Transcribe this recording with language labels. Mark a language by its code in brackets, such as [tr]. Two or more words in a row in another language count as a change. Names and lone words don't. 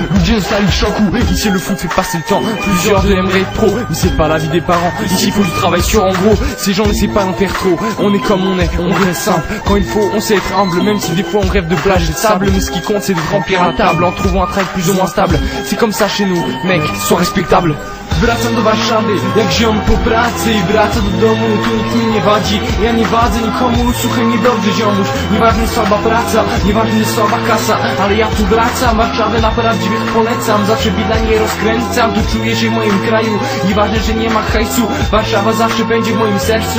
[fr] Dieu salut Chankou, ici le foot fait passer le temps. Plusieurs de aimeraient être pro, mais c'est pas la vie des parents. Ici faut du travail sûr en gros, ces gens n'essaient pas d'en faire trop. On est comme on est, on reste simple. Quand il faut, on sait être humble, même si des fois on rêve de plage et de sable. Mais ce qui compte c'est de remplir la table en trouvant un travail plus ou moins stable. C'est comme ça chez nous, mec, sois respectable. [pl] Wracam do Warszawy, jak ziom po pracy i wraca do domu, tu nikt mi nie wadzi. Ja nie wadzę nikomu, słuchaj mnie dobrze ziomuś. Nieważne słaba praca, nieważne słaba kasa, ale ja tu wracam, Warszawę na prawdziwych polecam. Zawsze bida nie rozkręcam, tu czuję się w moim kraju. Nieważne, że nie ma hajsu, Warszawa zawsze będzie w moim sercu.